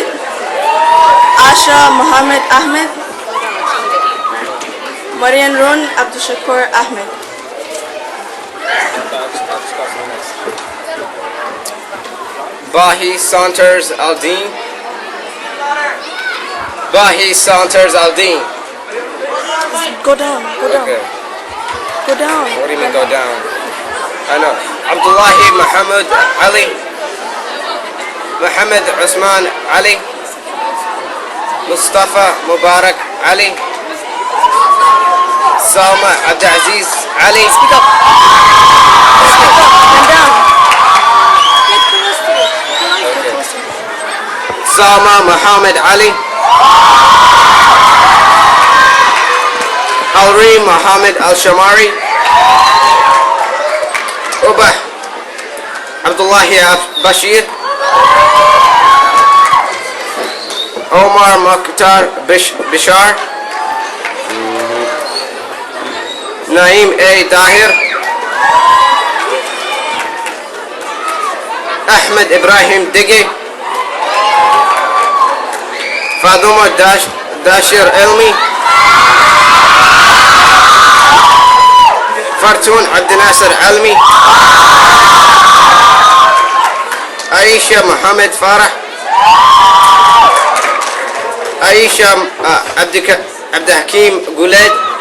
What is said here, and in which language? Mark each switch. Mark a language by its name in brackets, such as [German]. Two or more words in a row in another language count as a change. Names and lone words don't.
[English] Asha Muhammad Ahmed. Marian Run Abdul Shakur Ahmed. Bahi Saunters Aldeen. Bahi Saunters Aldeen. Go down, go down. Okay. Go down. What do you mean go down? I know. Abdullahi Muhammad Ali. Muhammad Usman Ali. Mustafa Mubarak Ali. Salma Abdulaziz Ali. Speak up. Speak up. Stand down. Okay. Salma Muhammad Ali. Alri Muhammad Al-Shamari. Ubah Abdullahi Bashir. Omar Mukhtar Bishar. Naeem A. Dahir. Ahmed Ibrahim Digi. فاطمة داشر علمي. فرتون عبد الناصر علمي. عائشة محمد فرح. عائشة عبد الحكيم قولاد.